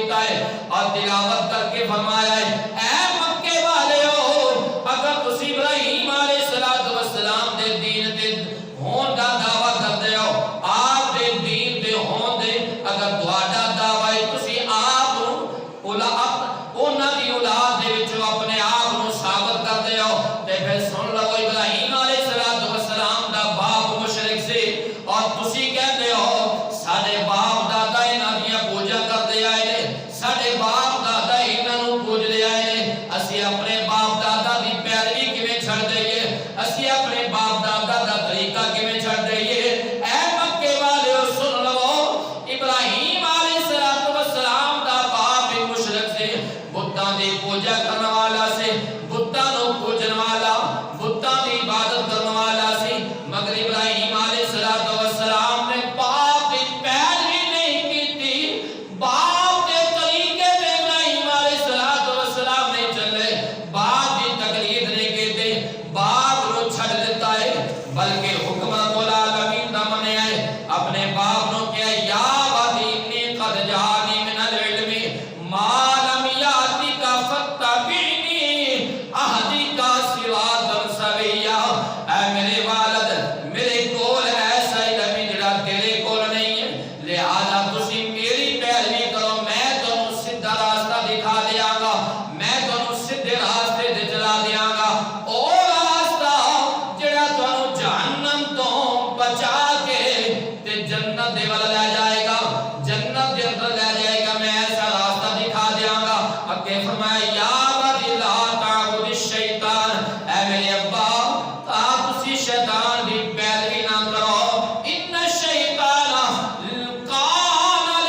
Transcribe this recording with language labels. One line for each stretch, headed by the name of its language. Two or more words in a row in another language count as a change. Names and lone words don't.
Punjabi: ہے اور تلاوت کر کے فرمایا ہے اے مکے والےو اگر تسی ابراہیم علیہ السلام دے دین تے ہون دا دعویٰ کر دے ہو آپ دے دین تے ہون دے اگر تہاڈا دعویٰ ہے تسی آپ انہاں دی اولاد دے وچوں اپنے آپ نو ثابت کر دے ہو تے پھر سن لو ابراہیم علیہ السلام دا باپ مشرک سے اور تسی کہندے ہو ساڈے باپ دادا انہاں دی پوجا کردے آئے نے ساڈے باپ دادا انہاں نو پوجدے آئے نے اسی اپنے باپ دادا دی پیروی کیویں چھڑ دئیے اسی اپنے باپ دادا دا طریقہ کیویں چھڑ دئیے اے مکے والےو سن لو ابراہیم علیہ السلام دا باپ مشرک سے بتاں دی پوجا کرن والا سے بتاں نو پوجن والا بتاں دی عبادت کرن والا سی مگر ابراہیم علیہ السلام نے باپ دی پیروی نہیں کیتی باپ دے طریقے تے ابراہیم علیہ السلام نے چلے باپ دی تقلید نہیں کیتے باپ نو چھڑ دیتا ہے بلکہ حکم العالمین دا منیا ہے اپنے باپ نو کہا
Arabic: یا ابی انی قد جاءنی من العلم ما لم یاتک فاتبعنی اہدک صراطا سویا
Punjabi: اے میرے والد میرے کول ایسا علم جڑا تیرے کول نہیں ہے لہذا تسی میری پیروی کرو میں تانوں سیدھا راستہ دکھا دیاں گا میں تانوں سیدھے راستے تے چلا دیاں گا او راستہ جڑا تانوں جہنم تو بچا کے تے جنت دے ول لے جائے گا جنت دے اندر لے جائے گا میں ایسا راستہ دکھا دیاں گا اگے فرمایا
Arabic: یا ابی لا تعبد الشیطان
Punjabi: اے میرے ابا آپ تسی شیطان دی پیروی نہ کرو
Arabic: ان الشیطان کان